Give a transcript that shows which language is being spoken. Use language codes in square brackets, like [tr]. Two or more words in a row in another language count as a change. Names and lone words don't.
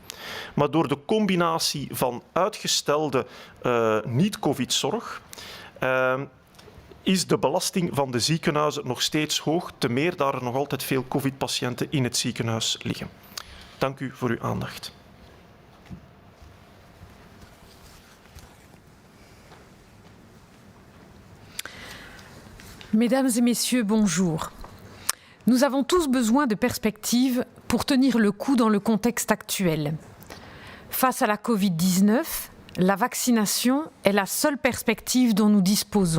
[nl] Maar door de combinatie van uitgestelde niet-COVID-zorg is de belasting van de ziekenhuizen nog steeds hoog, te meer daar er nog altijd veel COVID-patiënten in het ziekenhuis liggen. Dank u voor uw aandacht. [fr] Mesdames et messieurs, bonjour. Nous avons tous besoin de perspectives pour tenir le coup dans le contexte actuel. Face à la Covid-19, la vaccination est la seule perspective dont nous disposons.